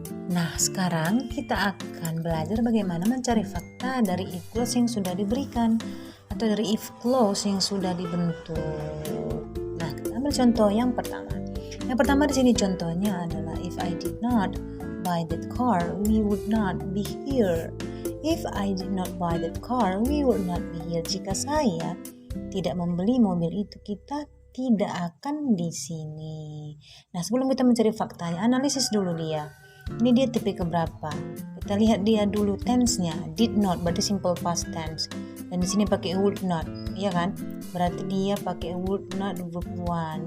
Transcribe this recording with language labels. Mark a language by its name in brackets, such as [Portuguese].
[Indonesian] Nah, sekarang kita akan belajar bagaimana mencari fakta dari if clause yang sudah diberikan atau dari if clause yang sudah dibentuk. Nah, kita ambil contoh yang pertama. Yang pertama di sini contohnya adalah [English] if I did not buy that car, we would not be here. If I did not buy that car, we would not be here. [Indonesian] Jika saya tidak membeli mobil itu, kita tidak akan di sini. Nah, sebelum kita mencari faktanya, analisis dulu dia. Ini dia tipe keberapa? Kita lihat dia dulu tense-nya. Did not berarti simple past tense. Dan di sini pakai would not, ya kan? Berarti dia pakai would not verb 1.